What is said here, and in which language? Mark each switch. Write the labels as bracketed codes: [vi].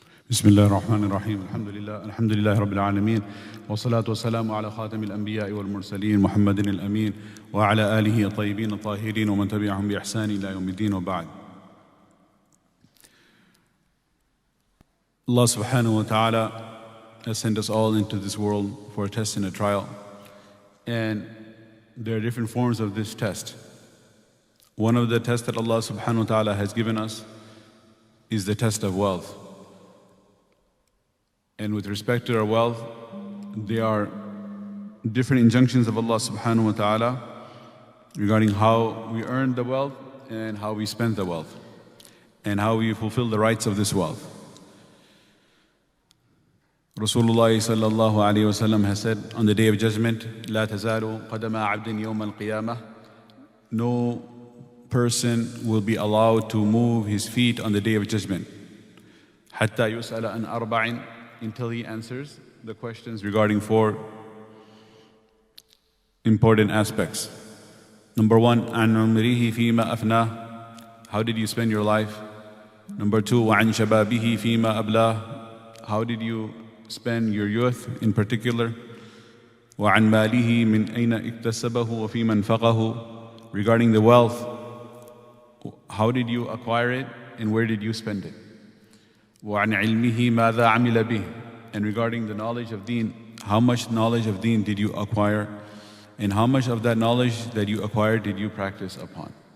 [ar] بسم الله الرحمن الرحيم الحمد لله رب العالمين والصلاة والسلام على خاتم الأنبياء والمرسلين محمد الأمين وعلى آله الطيبين الطاهرين ومن تبعهم بإحسان إلى يوم الدين وبعد. [en] Allah subhanahu wa ta'ala has sent us all into this world for a test and a trial, and there are different forms of this test. One of the tests that Allah subhanahu wa ta'ala has given us is the test of wealth. And with respect to our wealth, there are different injunctions of Allah subhanahu wa ta'ala regarding how we earn the wealth and how we spend the wealth and how we fulfill the rights of this wealth. Rasulullah sallallahu alayhi wa sallam has said on the Day of Judgment, [ar] لا تزال قدم عبد يوم القيامة. [en] No person will be allowed to move his feet on the Day of Judgment. [ar] حتى يسأل عن أربع, [en] until he answers the questions regarding four important aspects. Number one, [ar] عن عمره فيما أفناه. [en] How did you spend your life? Number two, [ar] وعن شبابه فيما أبلاه. [en] How did you spend your youth in particular? [ar] وعن ماله من أين اكتسبه وفيما أنفقه. [en] Regarding the wealth, how did you acquire it and where did you spend it? [ar] وعن علمه ماذا عمل به. [en] And regarding the knowledge of deen, how much knowledge of deen did you acquire and how much of that knowledge that you acquired did you practice upon?